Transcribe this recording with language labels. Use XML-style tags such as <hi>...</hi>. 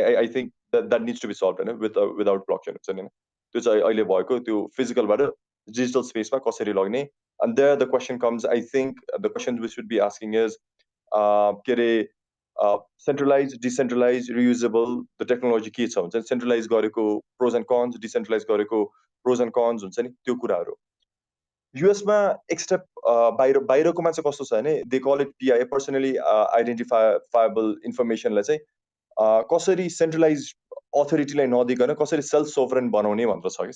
<en>I think that needs to be solve होइन without blockchain हुन्छ नि।</en> <ne>त्यो चाहिँ अहिले भएको त्यो फिजिकलबाट डिजिटल स्पेसमा कसरी लग्ने,</ne> <en>and there the question comes, I think the question we should be asking is के अरे centralized, decentralized, reusable, the technology</en> <ne>के छ हुन्छ नि। सेन्ट्रलाइज गरेको प्रोज एन्ड कन्स, डिसेन्ट्रलाइज गरेको प्रोज एन्ड कन्स हुन्छ नि, त्यो कुराहरू। युएसमा एक स्टेप बाहिरकोमा चाहिँ कस्तो छ भने</ne> <en>they call it PII,</en> <ne>personally आइडेन्टिफाएबल इन्फर्मेसनलाई चाहिँ कसरी सेन्ट्रलाइज अथोरिटीलाई नदिकन कसरी सेल्फ सोभरेन बनाउने भनेर छ कि।</ne>